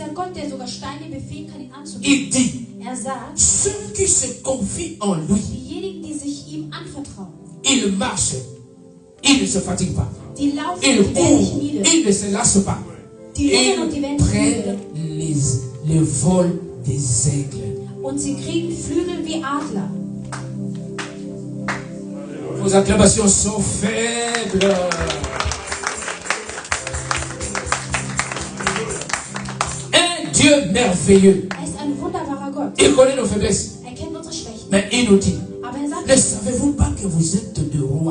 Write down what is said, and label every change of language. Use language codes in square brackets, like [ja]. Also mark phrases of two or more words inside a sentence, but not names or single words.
[fr] Il dit, ceux qui se confient en lui, ils marchent, ils ne se fatiguent pas. Ils courent, ils ne se lassent pas. Ils prennent les vols des aigles. [de] Und sie kriegen Flügel wie Adler. [fr] Vos acclamations sont faibles. Un Dieu merveilleux. Il connaît nos faiblesses. Mais il nous dit, ne savez-vous pas que vous êtes des rois?